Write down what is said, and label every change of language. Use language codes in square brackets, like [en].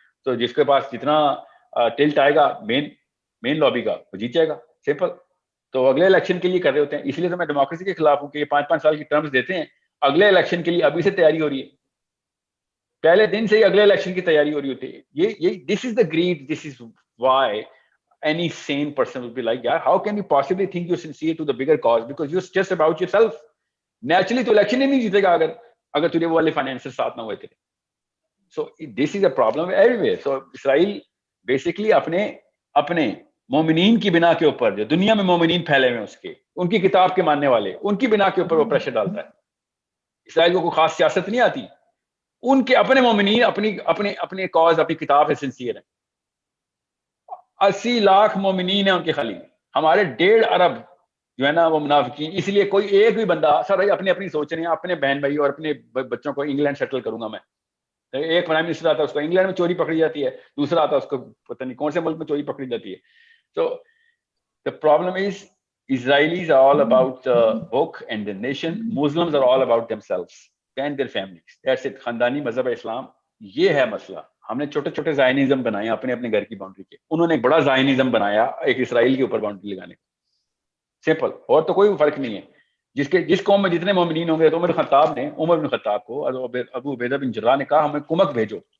[ur] تو جس کے پاس جتنا ٹلٹ آئے گا مین لابی کا, وہ جیت جائے گا. سمپل. تو اگلے الیکشن کے لیے کر رہے ہوتے ہیں. اس لیے تو میں ڈیموکریسی کے خلاف ہوں کہ یہ 5-5 سال کی ٹرمز دیتے ہیں, اگلے الیکشن کے لیے ابھی سے تیاری ہو رہی ہے, پہلے دن سے ہی اگلے الیکشن کی تیاری ہو رہی ہوتی ہے. [en] یہ this is the greed, this is why any sane person would be like, yeah, how can you possibly think you're sincere to the bigger cause because you're just about yourself. Naturally [ur] تو الیکشن ہی نہیں جیتے گا اگر تجھے وہ والے فائنینسر ساتھ نہ ہوئے تھے. [en] So this is a problem everywhere. [ur] So Israel basically اپنے مومنین کی بنا کے اوپر، جو دنیا میں مومنین پھیلے ہوئے ہیں اس کے، ان کی کتاب کے ماننے والے، ان کی بنا کے اوپر وہ پریشر ڈالتا ہے. اسرائیل کو کوئی خاص سیاست نہیں آتی، ان کے اپنے مومنین اپنے کاز اپنی کتاب سے سنسیئر ہیں. 80 لاکھ مومنین ہیں ان کے خالی. ہمارے 1.5 ارب جو ہے نا وہ منافقین. اس لیے کوئی ایک بھی بندہ سر بھائی اپنی سوچ رہے ہیں، اپنے بہن بھائی اور اپنے بچوں کو انگلینڈ سیٹل کروں گا میں. ایک پرائم منسٹر آتا ہے اس کو انگلینڈ میں چوری پکڑی جاتی ہے، دوسرا آتا ہے اس کو پتہ نہیں کون سے ملک میں چوری پکڑی جاتی ہے. [en] So the problem is Israelis are all about the book and the nation. Muslims are all about themselves and their families. That's it. [ur] خاندانی مذہب اسلام یہ ہے مسئلہ. ہم نے چھوٹے چھوٹے زائنزم بنائے اپنے گھر کی باؤنڈری کے. انہوں نے ایک بڑا زائنزم بنایا ایک اسرائیل کے اوپر باؤنڈری لگانے کا. سمپل. اور تو کوئی فرق نہیں ہے. جس قوم میں جتنے مومنین ہوں گے تو عمر بن خطاب کو ابو عبیدہ بن جراح نے کہا ہمیں کمک بھیجو.